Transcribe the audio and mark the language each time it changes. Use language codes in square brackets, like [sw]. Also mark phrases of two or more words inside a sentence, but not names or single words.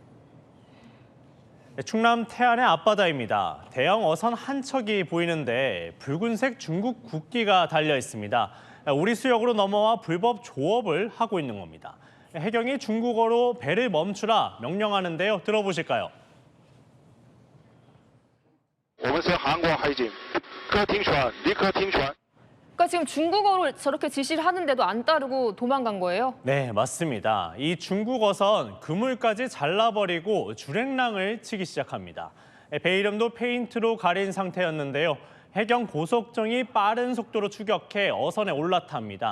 [ko] 네, 충남 태안의 앞바다입니다. 대형 어선 한 척이 보이는데 붉은색 중국 국기가 달려 있습니다. 우리 수역으로 넘어와 불법 조업을 하고 있는 겁니다. 해경이 중국어로 배를 멈추라 명령하는데요. 들어보실까요? [zh] 我们是韩国海警，各停船，立刻停船。 [ko] 그러니까 지금 중국어로 저렇게 지시를 하는데도 안 따르고 도망간 거예요? 네, 맞습니다. 이 중국 어선 그물까지 잘라버리고 주랭랑을 치기 시작합니다. 배 이름도 페인트로 가린 상태였는데요. 해경 고속정이 빠른 속도로 추격해 어선에 올라탑니다.